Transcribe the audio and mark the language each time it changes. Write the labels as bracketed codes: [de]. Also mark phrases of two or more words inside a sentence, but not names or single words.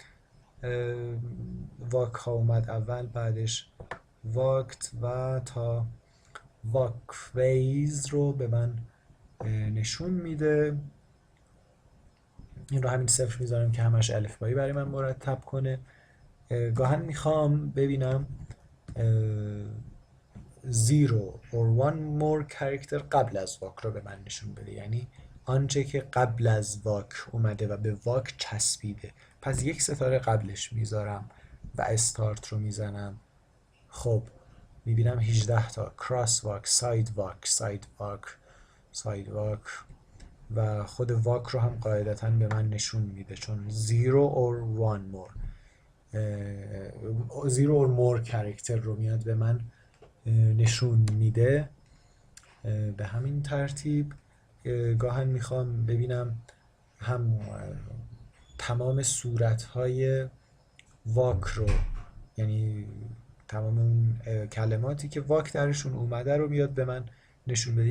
[fa] واک ها اومد اول، بعدش واکت و تا واک ویز رو به من نشون میده. این رو همین 0 میذارم که همش الفبایی برای من مرتب کنه. گاهن میخوام ببینم [en] zero or one more character [fa] قبل از واک رو به من نشون بده، یعنی آنچه که قبل از واک اومده و به واک چسبیده. پس یک ستاره قبلش میذارم و استارت رو میزنم. خب میبینم 18 تا کراس واک، ساید واک، ساید واک و خود واک رو هم قاعدتاً به من نشون میده، چون [en] zero or one more zero or more character [fa] رو میاد به من نشون میده. به همین ترتیب گاهن میخوام ببینم هم تمام صورتهای واک رو، یعنی تمام اون کلماتی که واک درشون اومده رو میاد به من نشون بده.